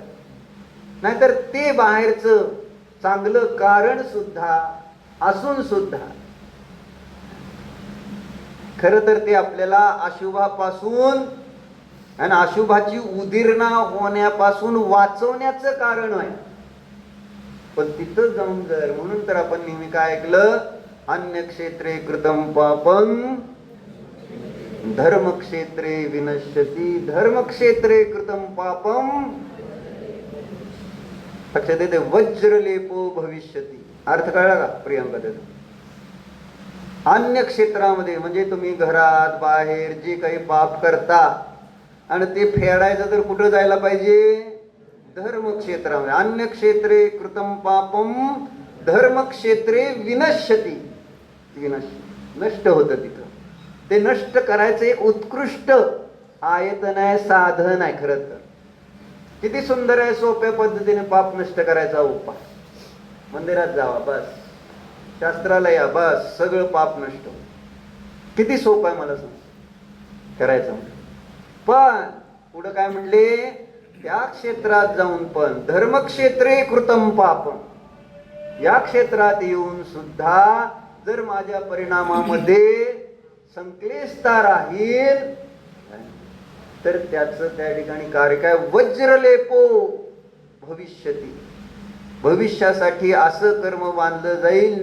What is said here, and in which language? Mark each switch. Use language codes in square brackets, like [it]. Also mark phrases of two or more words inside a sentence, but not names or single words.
[mr] नाहीतर ते बाहेरचं चांगलं कारण सुद्धा असून सुद्धा खरं तर ते आपल्याला अशुभापासून आणि अशुभाची उदीर्णा होण्यापासून वाचवण्याचं कारण आहे. पण तिथं जाऊन जर म्हणून तर आपण नेहमी काय ऐकलं, [sa] अन्य क्षेत्रे कृतं पापं धर्मक्षेत्रे विनश्यति. धर्मक्षेत्रे कृतं पापं [mr] लक्षात येते [sa] वज्रलेपो भविष्यति. [mr] अर्थ कळला का प्रियंका? त्याचा अन्य क्षेत्रामध्ये म्हणजे तुम्ही घरात बाहेर जे काही पाप करता आणि ते फेडायचं तर कुठं जायला पाहिजे? धर्मक्षेत्रामध्ये. [sa] अन्य क्षेत्रे कृतं पापं धर्मक्षेत्रे विनश्यति. [mr] नष्ट होतं तिथं. ते नष्ट करायचं एक उत्कृष्ट आयतन आहे, साधन आहे. खरं तर किती सुंदर आहे, सोप्या पद्धतीने पाप नष्ट करायचा उपाय. मंदिरात जावा बस, शास्त्राला या बस, सगळं पाप नष्ट हो. किती सोपं आहे मला सांग करायचं. पण पुढं काय म्हणले, त्या क्षेत्रात जाऊन पण [sa] धर्मक्षेत्रे कृतं पापं, [mr] या क्षेत्रात येऊन सुद्धा जर माझ्या परिणामामध्ये संक्लेशता राहील तर त्याचं त्या ठिकाणी कार्य काय? [sa] वज्रलेपो भविष्यति. [mr] भविष्यासाठी असं कर्म बांधलं जाईल.